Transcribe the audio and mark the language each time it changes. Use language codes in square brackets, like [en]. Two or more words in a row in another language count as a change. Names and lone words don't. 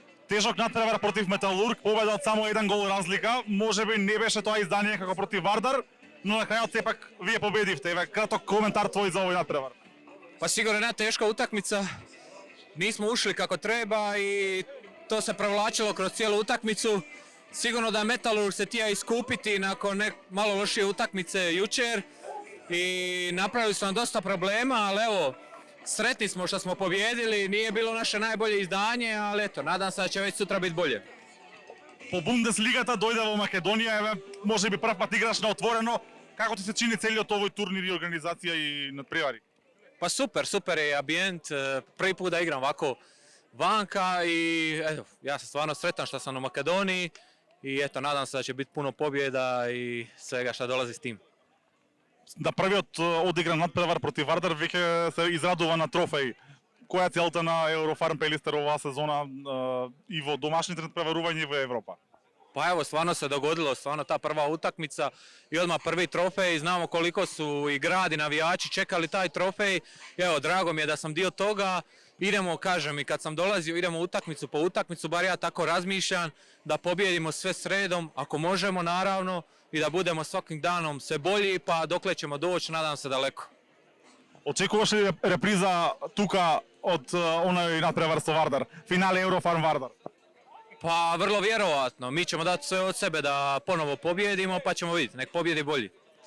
[mk] Тежок натпревар против Металург, победа од само еден гол разлика. Можеби не беше тоа издание како против Вардар, но на крајот сепак вие победивте. Еве краток коментар твој за овој натпревар. [hr] Pa sigurno jedna teška utakmica, nismo ušli kako treba i to se provlačilo kroz cijelu utakmicu. Sigurno da Metalurg se tija iskupiti nakon malo lošije utakmice jučer i napravili su nam dosta problema, ali evo, sretni smo što smo pobjedili, nije bilo naše najbolje izdanje, ali eto, nadam se da će već sutra biti bolje. [mk] По Бундеслигата дојде во Македонија, еве, можеби прв пат играш на отворено. Како ти се чини целиот овој турнир и организација и надпревари? [hr] Pa super je ambijent, prvi put da igram ovako vanka i eto, ja sam stvarno sretan što sam u Makedoniji i eto, nadam se da će biti puno pobjeda i svega što dolazi s tim. [mk] Да првиот одигран надпревар против Вардар веќе се израдува на трофеј. Која е целта на Eurofarm Pelister оваа сезона и во домашните надпреварувања и во Европа? [hr] Pa evo, stvarno se dogodilo, stvarno ta prva utakmica i odmah prvi trofej, znamo koliko su i grad i navijači čekali taj trofej. I evo, drago mi je da sam dio toga, idemo, kažem, i kad sam dolazio, idemo utakmicu po utakmicu, bar ja tako razmišljam, da pobjedimo sve sredom, ako možemo naravno, i da budemo svakim danom sve bolji, pa dokle ćemo doći, nadam se daleko. [mk] Очекуваш ли реприза тука од оној надпревар со Вардар, финале Eurofarm Вардар? [hr] Pa vrlo vjerovatno, mi ćemo dati sve od sebe da ponovo pobjedimo, pa ćemo vidjeti, nek pobjedi bolji.